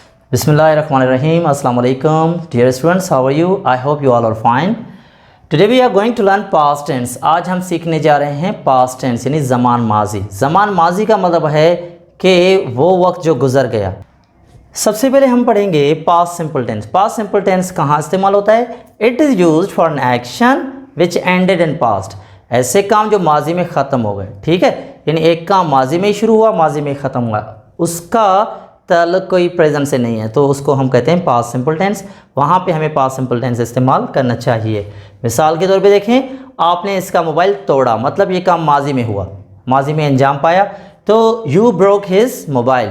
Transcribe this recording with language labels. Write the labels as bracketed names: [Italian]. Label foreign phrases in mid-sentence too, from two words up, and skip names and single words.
[Arabic] Bismillahirrahmanirrahim. Assalamu alaikum. [English] Dear students, how are you? I hope you all are fine. Today we are going to learn past tense. [Hindi] आज हम सीखने जा रहे हैं [English] past tense [Hindi] यानी ज़मान माजी। ज़मान माजी का मतलब है कि वो वक्त जो गुज़र गया। सबसे पहले हम पढ़ेंगे [English] past simple tense. Past simple tense [Hindi] कहाँ इस्तेमाल होता है? [English] It is used for an action which ended in past. [Hindi] ऐसे काम जो माजी में ख़त्म हो गए, ठीक है, यानी एक काम माजी में ही शुरू हुआ, माजी में ही ख़त्म हुआ, उसका ताल्लुक़ कोई प्रेजेंट से नहीं है, तो उसको हम कहते हैं [English] past simple tense. [Hindi] वहाँ पे हमें [English] past simple tense [Hindi] इस्तेमाल करना चाहिए। मिसाल के तौर पे देखें, आपने इसका मोबाइल तोड़ा, मतलब ये काम माजी में हुआ, माजी में अंजाम पाया, तो [English] you broke his mobile.